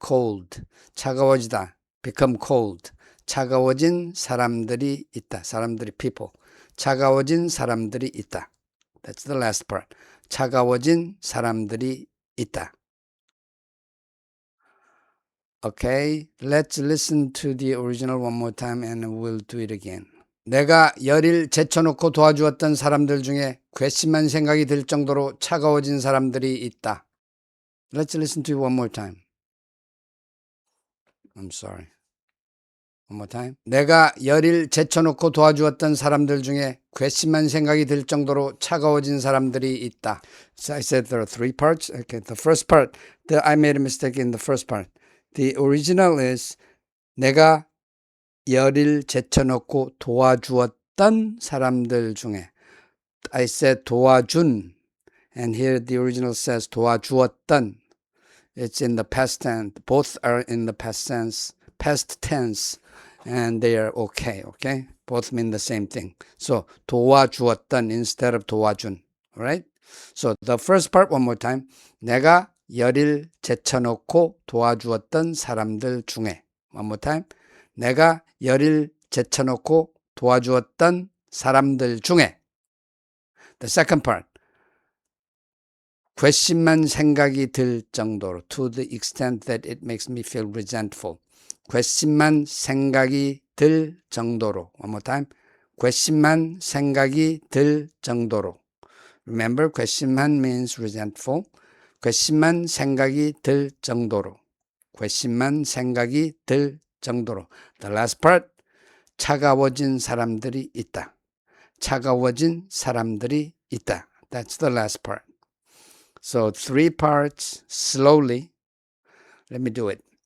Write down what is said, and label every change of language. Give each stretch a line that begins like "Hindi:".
English: Cold. 차가워지다. Become cold.
Korean: 차가워진 사람들이 있다. 사람들이
English: people.
Korean: 차가워진 사람들이 있다.
English: That's the last part.
Korean: 차가워진 사람들이 있다.
English: Okay, let's listen to the original one more time and we'll do it again.
Korean: 내가 열일 제쳐놓고 도와주었던 사람들 중에 괘씸한 생각이 들 정도로 차가워진 사람들이 있다.
English: Let's listen to it one more time. I'm sorry. One more time.
Korean: 내가 열일 제쳐놓고 도와주었던 사람들 중에 괘씸한 생각이 들 정도로 차가워진 사람들이 있다.
English: So I said there are three parts. Okay, the first part, I made a mistake in the first part. The original is
Korean: 내가 열일 제쳐놓고 도와주었던 사람들 중에.
English: I said 도와준, and here the original says 도와주었던. It's in the past tense. Both are in the past tense, and they are okay, okay? Both mean the same thing. So 도와주었던 instead of 도와준, alright? So the first part one more time.
Korean: 내가 열일 제쳐놓고 도와주었던 사람들 중에.
English: One more time.
Korean: 내가 열일 제쳐놓고 도와주었던 사람들 중에.
English: The second part.
Korean: 괘씸한 생각이 들 정도로.
English: To the extent that it makes me feel resentful.
Korean: 괘씸한 생각이 들 정도로.
English: One more time.
Korean: 괘씸한 생각이 들 정도로.
English: Remember, 괘씸한 means resentful.
Korean: 괘씸한 생각이 들 정도로. 괘씸한 생각이 들 정도로.
English: The last part.
Korean: 차가워진 사람들이 있다. 차가워진 사람들이 있다.
English: That's the last part. So three parts slowly. Let me do it.